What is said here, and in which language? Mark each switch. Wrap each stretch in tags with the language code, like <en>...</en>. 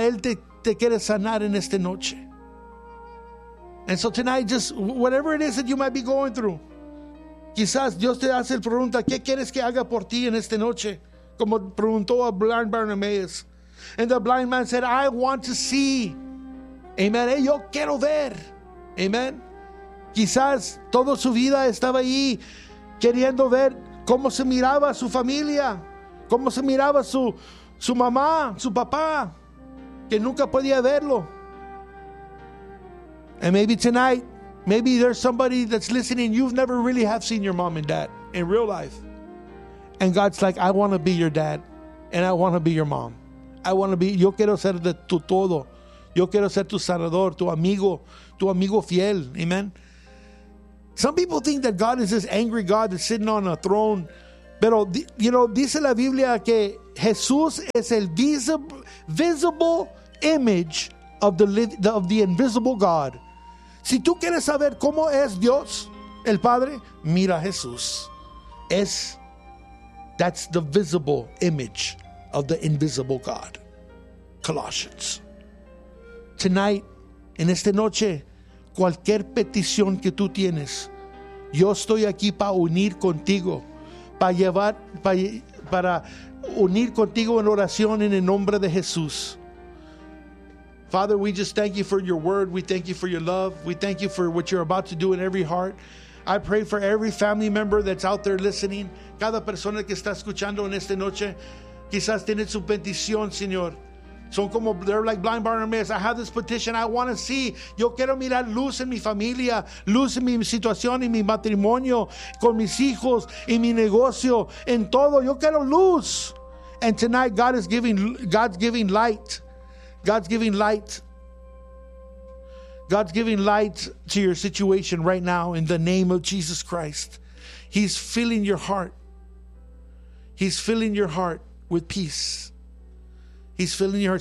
<es>Él te quiere sanar en esta noche.</es> <en>And so tonight, just whatever it is that you might be going through,</en> <es>quizás Dios te hace la pregunta, ¿qué quieres que haga por ti en esta noche? Como preguntó a Blind Bartimaeus.</es> <en>And the blind man said, I want to see.</en> <es>Amen. Yo quiero ver. Amen. Quizás toda su vida estaba ahí queriendo ver cómo se miraba su familia, cómo se miraba su mamá, su papá, que nunca podía verlo.</es> <en>And maybe tonight, maybe there's somebody that's listening, you've never really have seen your mom and dad in real life. And God's like, I want to be your dad, and I want to be your mom. I want to be,</en> <es>yo quiero ser de tu todo. Yo quiero ser tu sanador, tu amigo fiel. Amen.</es> <en>Some people think that God is this angry God that's sitting on a throne.</en> <es>Pero,</es> <en>you know,</en> <es>dice la Biblia que Jesús es el</es> <en>visible image of the invisible God.</en> <es>Si tú quieres saber cómo es Dios, el Padre, mira a Jesús.</es> <en>That's the visible image of the invisible God. Colossians. Tonight,</en> <es>en esta noche, cualquier petición que tú tienes, yo estoy aquí para unir contigo, para unir contigo en oración en el nombre de Jesús.</es> <en>Father, we just thank you for your word. We thank you for your love. We thank you for what you're about to do in every heart. I pray for every family member that's out there listening.</en> <es>Cada persona que está escuchando en esta noche, quizás tiene su petición, Señor. Son como,</es> <en>they're like blind Bartimaeus. I have this petition. I want to see.</en> <es>Yo quiero mirar luz en mi familia, luz en mi situación, en mi matrimonio, con mis hijos, en mi negocio, en todo. Yo quiero luz.</es> <en>And tonight, God's giving light to your situation right now in the name of Jesus Christ. He's filling your heart. He's filling your heart with peace. He's filling your heart.</en>